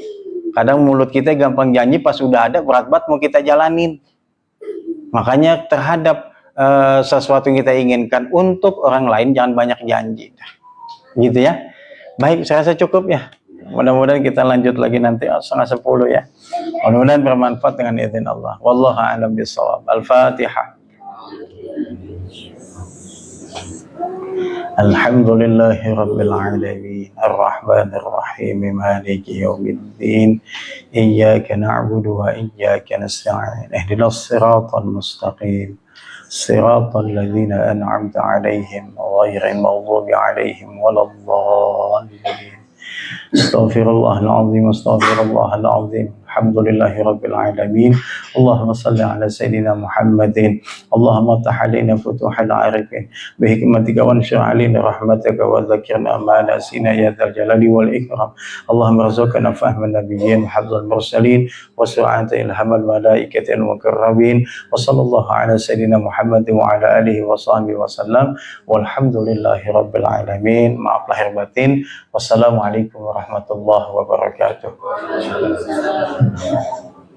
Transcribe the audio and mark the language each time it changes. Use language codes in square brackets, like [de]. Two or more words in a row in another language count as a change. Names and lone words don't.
[id] Kadang mulut kita gampang janji, pas udah ada berat banget mau kita jalanin. Makanya terhadap sesuatu yang kita inginkan untuk orang lain jangan banyak janji. Gitu ya. Baik, saya rasa cukup ya. Mudah-mudahan kita lanjut lagi nanti 9:30 ya. Mudah-mudahan bermanfaat dengan izin Allah. [ar] والله أعلم بالصواب. الفاتحة. الحمد لله رب العالمين الرحمن الرحيم مالك يوم الدين إياك نعبد وإياك نستعين اهدنا الصراط المستقيم صراط الذين أنعمت عليهم غير المغضوب عليهم ولا الضالين أستغفر الله العظيم الحمد لله رب العالمين اللهم صل على سيدنا محمد اللهم افتح علينا فتوح العارفين بحكمتك وانشر علينا رحمتك وذكرنا ما نسينا يا ذا الجلال والإكرام اللهم ارزقنا فهم النبيين وحفظ المرسلين وسرعة إلهام الملائكة المقربين وصلى الله على سيدنا محمد وعلى آله وصحبه وسلم والحمد لله رب العالمين. [id] Maaf lahir batin. [ar] والسلام عليكم ورحمة الله وبركاته.